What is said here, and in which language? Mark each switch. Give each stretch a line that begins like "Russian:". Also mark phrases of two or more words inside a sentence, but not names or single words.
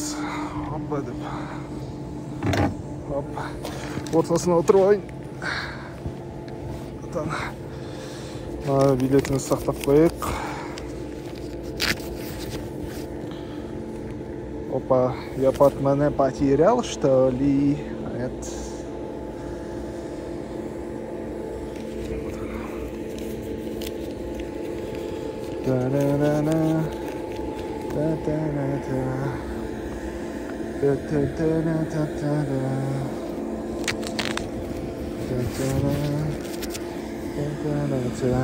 Kazakh: Опа деп. Опа. Ортасына отырып алайын. Билетімізді сақтап қойық. Опа,
Russian: я портмоне потерял, что ли? Нет. Та-да-да-да. Та-та-да-да. Та-та-да-да-да-да. Та-та-да-да-да-да.